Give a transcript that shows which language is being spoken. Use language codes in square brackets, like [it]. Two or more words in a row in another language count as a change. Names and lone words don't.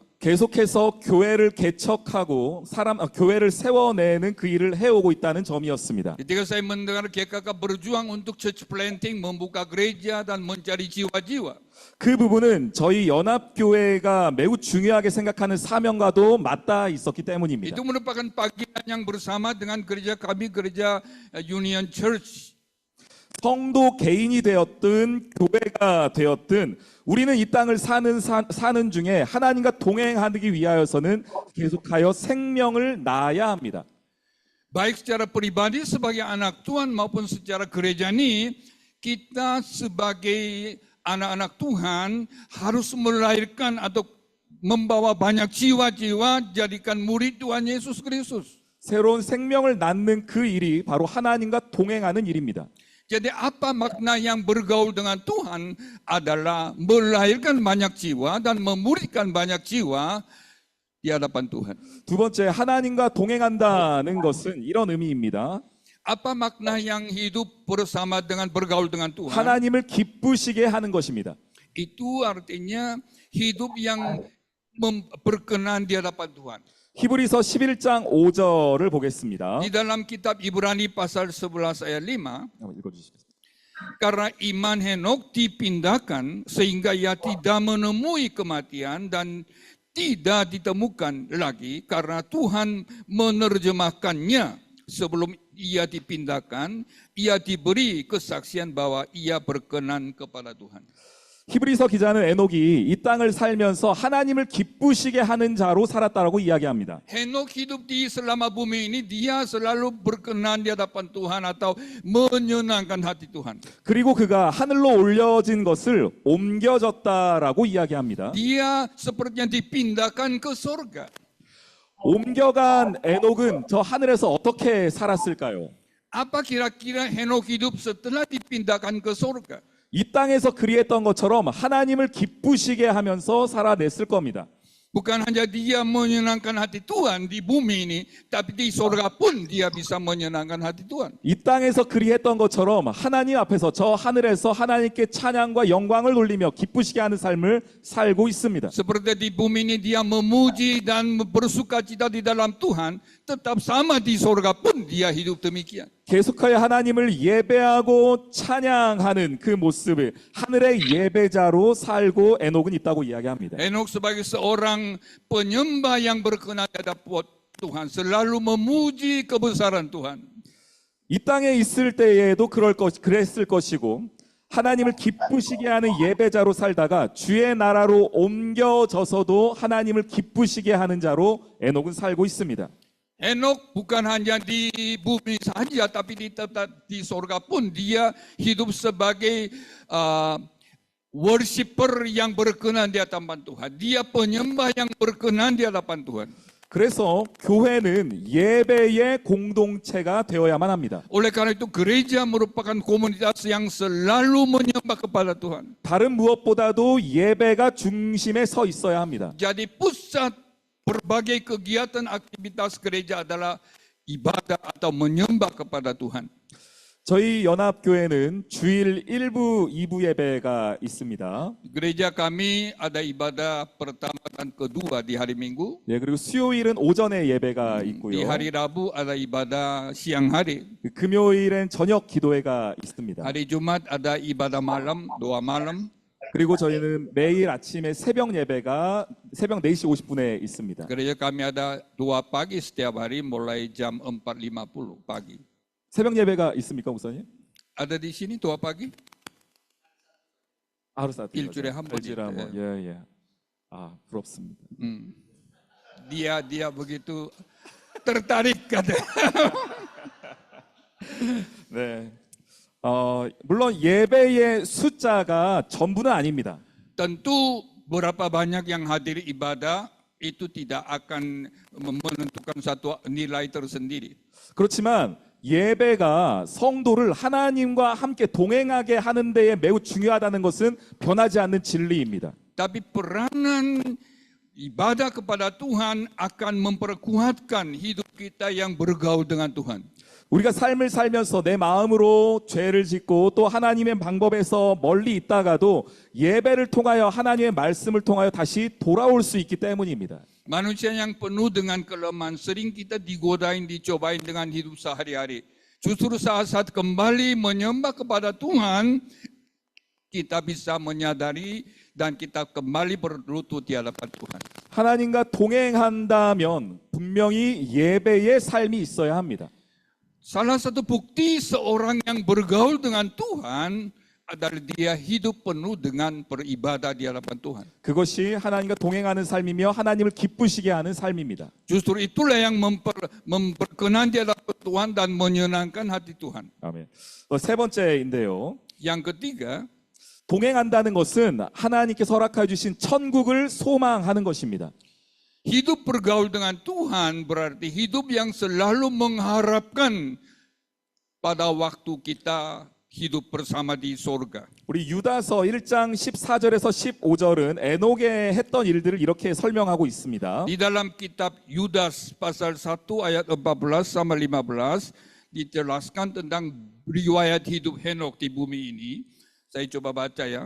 [ko] 계속해서 교회를 개척하고 교회를 세워내는 그 일을 해오고 있다는 점이었습니다. [id] Ketika saya mendengar KKK berjuang untuk [en] church planting, [id] membuka gereja dan mencari jiwa-jiwa. [ko] 그 부분은 저희 연합교회가 매우 중요하게 생각하는 사명과도 맞닿아 있었기 때문입니다. [id] Itu merupakan panggilan yang bersama dengan gereja kami, gereja Union Church. [ko] 성도 개인이 되었든 교회가 되었든 우리는 이 땅을 사는 중에 하나님과 동행하기 위하여서는 계속하여 생명을 낳아야 합니다. [id] Baik secara pribadi sebagai anak Tuhan maupun secara gereja ini, kita sebagai anak-anak Tuhan harus melahirkan atau membawa banyak jiwa-jiwa jadikan murid Tuhan Yesus Kristus. [ko] 새로운 생명을 낳는 그 일이 바로 하나님과 동행하는 일입니다. [id] Jadi apa makna yang bergaul dengan Tuhan adalah melahirkan banyak jiwa dan memuridkan banyak jiwa di hadapan Tuhan. [ko] 두 번째, 하나님과 동행한다는 것은 이런 의미입니다. [id] Apa makna yang hidup bersama dengan bergaul dengan Tuhan? [ko] 하나님을 기쁘시게 하는 것입니다. [id] Itu artinya hidup yang berkenan di hadapan Tuhan. [ko] 히브리서 11장 5절을 보겠습니다. [id] Di dalam kitab Ibrani pasal 11 ayat 5, [ko] 한번 읽어주시겠습니다. [id] karena iman Henok dipindahkan sehingga ia tidak menemui kematian dan tidak ditemukan lagi karena Tuhan menerjemahkannya. Sebelum ia dipindahkan, ia diberi kesaksian bahwa ia berkenan kepada Tuhan. [ko] 히브리서 기자는 에녹이 이 땅을 살면서 하나님을 기쁘시게 하는 자로 살았다라고 이야기합니다. [id] Henok hidup di selama bumi ini, dia selalu berkenan di hadapan Tuhan atau menyenangkan hati Tuhan. [ko] 그리고 그가 하늘로 올려진 것을 옮겨졌다라고 이야기합니다. [id] Dia sepertinya dipindahkan ke surga. [ko] 옮겨간 에녹은 저 하늘에서 어떻게 살았을까요? [id] Apa kira-kira Henok hidup setelah dipindahkan ke surga? [ko] 이 땅에서 그리했던 것처럼 하나님을 기쁘시게 하면서 살아냈을 겁니다. [id] Bukan hanya dia menyenangkan hati Tuhan di bumi ini, tapi di surga pun dia bisa menyenangkan hati Tuhan. [ko] 이 땅에서 그리했던 것처럼 하나님 앞에서 저 하늘에서 하나님께 찬양과 영광을 돌리며 기쁘시게 하는 삶을 살고 있습니다. [id] Seperti di bumi ini dia memuji dan bersukacita di dalam Tuhan, tetap sama di surga pun dia hidup demikian. [ko] 계속하여 하나님을 예배하고 찬양하는 그 모습을 하늘의 예배자로 살고 에녹은 있다고 이야기합니다. [id] Henok sebagai seorang penyembah yang berkenan terhadap Tuhan, selalu memuji kebesaran Tuhan. [ko] 이 땅에 있을 때에도 그랬을 것이고 하나님을 기쁘시게 하는 예배자로 살다가 주의 나라로 옮겨져서도 하나님을 기쁘시게 하는 자로 에녹은 살고 있습니다. [id] Henok bukan hanya di bumi saja, tapi di surga pun dia hidup sebagai worshiper yang berkenan di hadapan Tuhan. Dia penyembah yang berkenan di hadapan Tuhan. [ko] 그래서 교회는 예배의 공동체가 되어야만 합니다. [id] Oleh karena itu gereja merupakan komunitas yang selalu menyembah kepada Tuhan. [ko] 다른 무엇보다도 예배가 중심에 서 있어야 합니다. [id] Jadi pusat berbagai kegiatan aktivitas gereja adalah ibadah atau menyembah kepada Tuhan. [ko] 저희 연합교회는 주일 1부, 2부 예배가 있습니다. [id] Gereja kami ada ibadah pertama dan kedua di hari Minggu. [ko] 예, 그리고 수요일은 오전에 예배가 [id] Di [ko] 있고요. [id] hari Rabu ada ibadah siang hari. [ko] 금요일엔 저녁 기도회가 있습니다. [id] Hari Jumat ada ibadah malam, doa malam. [ko] 그리고 저희는 매일 아침에 새벽 예배가 새벽 4시 50분에 있습니다. [id] Gereja kami ada doa pagi setiap hari mulai jam 4.50 pagi. [ko] 새벽 예배가 있습니까, 목사님? [id] Ada di sini doa pagi? [ko] 하루 사트. 일주일에 한 번이요. 예, 예. 아, 부럽습니다. [id] Dia begitu tertarik kata. [ko] 네. 물론 예배의 숫자가 전부는 아닙니다. [id] Tentu berapa banyak yang hadir ibadah itu tidak akan menentukan satu nilai tersendiri. [ko] 그렇지만 예배가 성도를 하나님과 함께 동행하게 하는 데에 매우 중요하다는 것은 변하지 않는 진리입니다. [id] Tapi peranan ibadah kepada Tuhan akan memperkuatkan hidup kita yang bergaul dengan Tuhan. [ko] 우리가 삶을 살면서 내 마음으로 죄를 짓고 또 하나님의 방법에서 멀리 있다가도 예배를 통하여 하나님의 말씀을 통하여 다시 돌아올 수 있기 때문입니다. [id] Manusia yang penuh dengan kelemahan sering kita digodain, dicobain dengan hidup sehari-hari. Justru saat kembali menyembah kepada Tuhan, kita bisa menyadari dan kita kembali berlutut di hadapan Tuhan. [ko] 하나님과 동행한다면 분명히 예배의 삶이 있어야 합니다. [id] Salah satu bukti seorang yang bergaul dengan Tuhan adalah dia hidup penuh dengan beribadah di hadapan Tuhan. [ko] 그것이 하나님과 동행하는 삶이며 하나님을 기쁘시게 하는 삶입니다. [id] Justru itulah yang memperkenan di hadapan Tuhan dan menyenangkan hati Tuhan. [ko] 아멘. 세 번째인데요. [id] Yang ketiga, [ko] 동행한다는 것은 하나님께서 허락해 주신 천국을 소망하는 것입니다. [id] hidup bergaul dengan Tuhan berarti hidup yang selalu mengharapkan pada waktu kita hidup bersama di surga. [ko] 우리 유다서 1장 14절에서 15절은 에녹에 했던 일들을 이렇게 설명하고 있습니다. [id] Di dalam kitab Yudas pasal 1 ayat 14 sama 15 dijelaskan tentang riwayat hidup Henok di bumi ini. Saya coba baca ya.